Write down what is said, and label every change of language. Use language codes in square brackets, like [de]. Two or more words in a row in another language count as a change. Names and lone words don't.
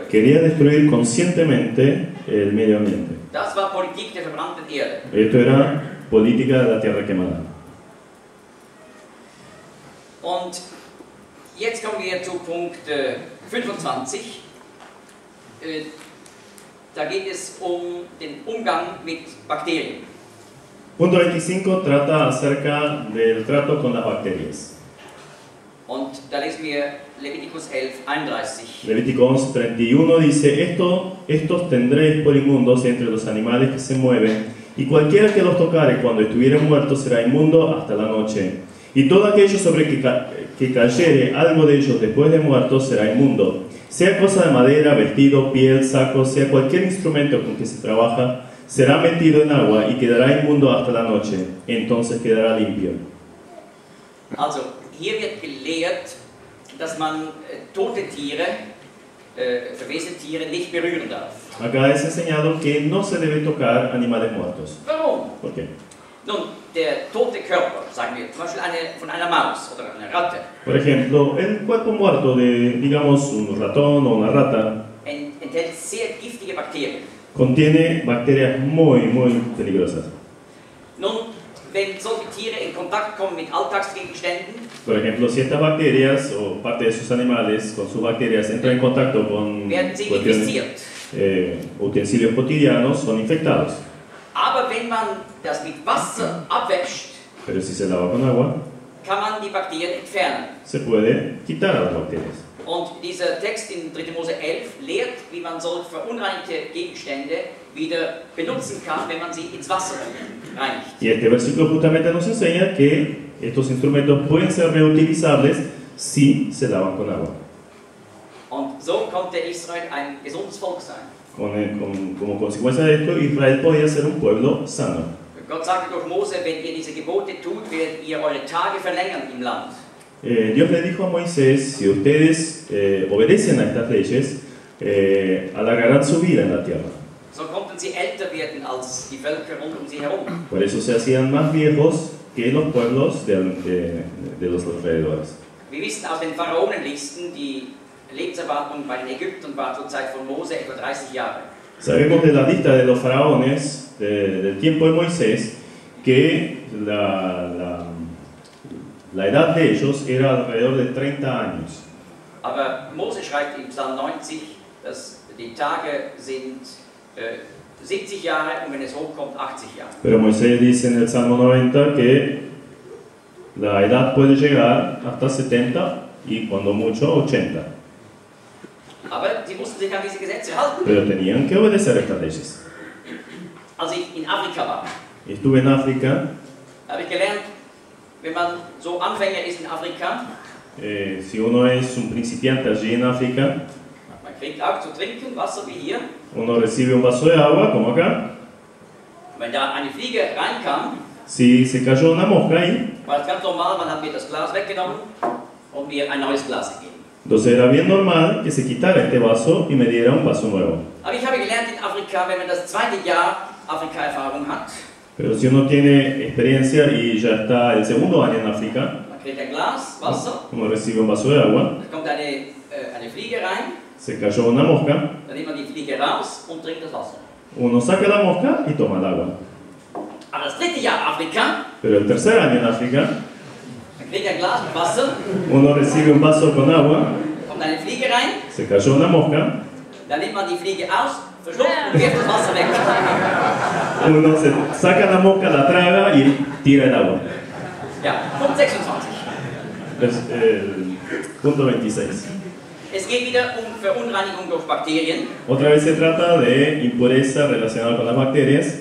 [es] Quería destruir conscientemente el medio ambiente. [de] Das war Politik der verbrannten Erde. [es] Esto era política de la tierra quemada. [de] Und jetzt kommen wir zu Punkt 25. Da geht es um den Umgang mit Bakterien. [es] Punto 25 trata acerca del trato con las bacterias. [de] Und da lesen wir Leviticus 11:31. [es] Levítico 11:31 dice: estos tendréis por inmundos entre los animales que se mueven, y cualquiera que los tocare cuando estuvieren muertos será inmundo hasta la noche. Y todo aquello sobre que cayere algo de ellos después de muertos será inmundo. Sea cosa de madera, vestido, piel, saco, sea cualquier instrumento con que se trabaja, será metido en agua y quedará inmundo hasta la noche. Entonces quedará limpio. [de] Also, hier wird gelehrt, dass man tote Tiere, verwesete Tiere nicht berühren darf. [es] Acá es enseñado que no se debe tocar animales muertos. [de] Warum? [es] ¿Por qué? [de] Nun, der tote Körper, sagen wir, zum Beispiel von einer Maus oder einer Ratte, [es] Por ejemplo, el cuerpo muerto de, digamos, un ratón o una rata [de] enthält sehr giftige Bakterien. [es] contiene bacterias muy, muy peligrosas. [de] Nun, wenn solche Tiere in Kontakt kommen mit Alltagsgegenständen, [es] Por ejemplo, si estas bacterias o parte de sus animales con sus bacterias entran en contacto con [de] werden sie [es] cuestiones, [de] infiziert. [es] utensilios cotidianos, son infectados. [de] Aber wenn man das mit Wasser abwäscht, [es] Pero si se lava con agua, [de] kann man die Bakterien entfernen. [es] se puede quitar a las bacterias. [de] Und dieser Text in 3. Mose 11 lehrt, wie man solche verunreinigte Gegenstände wieder benutzen kann, wenn man sie ins Wasser reinigt. [es] Y este versículo justamente nos enseña que estos instrumentos pueden ser reutilizables si se lavan con agua. [de] Und so konnte Israel ein gesundes Volk sein. [es] Como consecuencia de esto, Israel podía ser un pueblo sano. [de] Gott sagte durch Mose, wenn ihr diese Gebote tut, werdet ihr eure Tage verlängern im Land. [es] Dios le dijo a Moisés, si ustedes obedecen a estas leyes, alargarán su vida en la tierra. [de] So konnten sie älter werden als die Völker rund sie herum. [es] Por eso se hacían más viejos que los pueblos de los alrededores. [de] Wir wissen aus den Pharaonenlisten, die Lebenserwartung bei den Ägyptern war zur Zeit von Mose etwa 30 Jahre. [es] Sabemos de la lista de los faraones del tiempo de Moisés que la edad de ellos era alrededor de 30 años. [de] Aber Mose schreibt im Psalm 90, dass die Tage sind 70 Jahre und wenn es hochkommt 80 Jahre. [es] Pero Moisés dice en el Salmo 90 que la edad puede llegar hasta 70 y cuando mucho 80. [de] Aber sie mussten sich an diese Gesetze halten. [es] Pero tenían que obedecer estas leyes. [de] Als ich in Afrika war, [es] Y estuve en África. [de] habe ich gelernt, wenn man so Anfänger ist in Afrika, [es] Si uno es un principiante allí en África, [de] man kriegt auch zu trinken, Wasser wie hier. [es] uno recibe un vaso de agua, como acá. [de] Wenn da eine Fliege reinkam, [es] Si se cayó una mosca ahí, [de] war es ganz normal, man hat mir das Glas weggenommen und mir ein neues Glas gegeben. [es] entonces era bien normal que se quitara este vaso y me diera un vaso nuevo. [de] Aber ich habe gelernt in Afrika, wenn man das zweite Jahr Afrika-Erfahrung hat, [es] Pero si uno tiene experiencia y ya está el segundo año en África, [de] man kriegt ein Glas Wasser, [es] uno recibe un vaso de agua, [de] da kommt eine Fliege rein, [es] se cayó una mosca, [de] dann nimmt man die Fliege raus und trinkt das Wasser. [es] uno saca la mosca y toma el agua. [de] Aber das dritte Jahr Afrika, [es] Pero el tercer año en África, [de] man kriegt ein Glas mit Wasser, [es] uno recibe un vaso con agua, [de] kommt eine Fliege rein, [es] se cayó una mosca, [de] dann nimmt man die Fliege aus, verschluckt und wirft das Wasser weg. [es] uno se saca la mosca, la traga y tira el agua. [de] Ja, Punkt 26. [es] Punto 26. [de] Es geht wieder um Verunreinigung durch Bakterien, [es] Otra vez se trata de impureza relacionada con las bacterias,